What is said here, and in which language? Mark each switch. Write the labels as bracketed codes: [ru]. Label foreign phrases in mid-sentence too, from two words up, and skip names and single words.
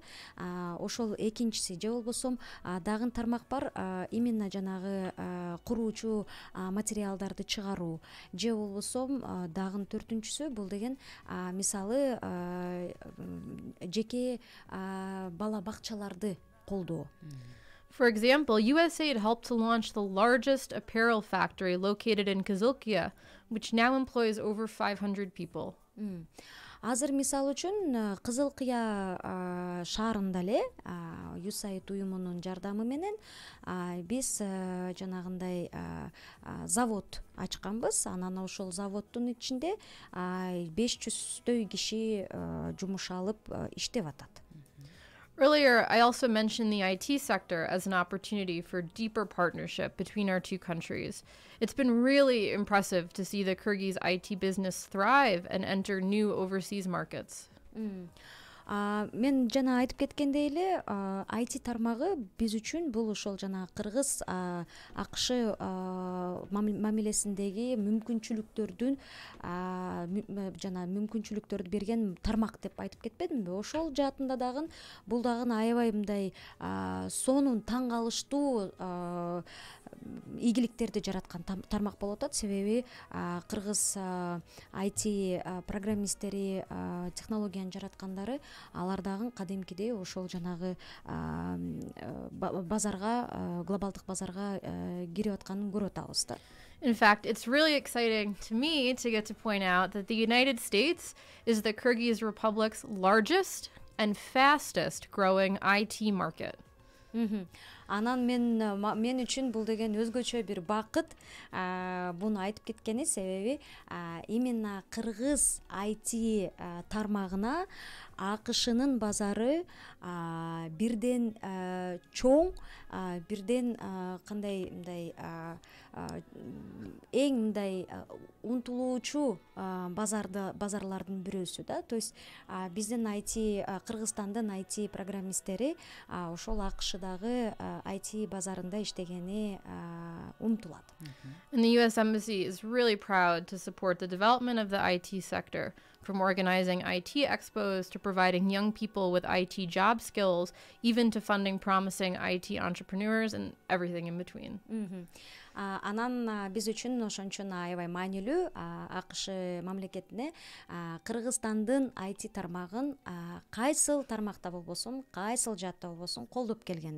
[ky] Ошол экинчиси, же болбосо дагы тармак бар, именно жанагы куруучу материалдарды чыгаруу, же болбосо дагы төртүнчүсү бул деген мисалы жеке бала бакчаларды колдоо. [en] For example, USAID helped to launch the largest apparel factory located in Kızılkaya, which now employs over 500 people. [ky] Азыр мисалы үчүн Кызылкыя шаарында эле USAID уюмунун жардамы менен биз жанагындай завод ачканбыз. Анан ошол заводдун ичинде 500 киши жумуш алып иштеп атат. [en] Earlier, I also mentioned the IT sector as an opportunity for deeper partnership between our two countries. It's been really impressive to see the Kyrgyz IT business thrive and enter new overseas markets. [ky] Мен жана айтып кеткендей эле IT тармагы биз үчүн бул ошол жана Кыргыз АКШ мамилесиндеги мүмкүнчүлүктөрдүн жана мүмкүнчүлүктөрдү берген тармак деп айтып кетпедимби? Ошол жаатында дагы бул дагы аябай мындай сонун таң калыштуу ийгиликтерди жараткан тармак болуп атат. Себеби Кыргыз IT программисттери, технологияны жараткандары алар дагы кадимкидей ошол жанагы базарга, глобалдык базарга кирип атканын көрүп атабыз да. [en] In fact, it's really exciting to me to get to point out that the United States is the Kyrgyz Republic's largest and fastest growing IT market. [ky] Анан мен үчүн бул деген өзгөчө бир бакыт буну айтып кеткени, себеби именно Кыргыз IT тармагына АКШнын базары бирден чоң, бирден кандай мындай эң мындай умтулуучу базарлардын бирөөсү да. [ru] То есть [ky] биздин IT, Кыргызстандын IT программисттери ошол АКШдагы IT базарында иштегени умтулат. [en] And the US Embassy is really proud to support the development of the IT sector, from organizing IT expos to providing young people with IT job skills, even to funding promising IT entrepreneurs and everything in between. [ky] Анан биз үчүн ошончун аябай маанилүү АКШ мамлекетине Кыргызстандын IT тармагын кайсыл тармакта болбосун, кайсыл жаатта болбосун колдоп келген.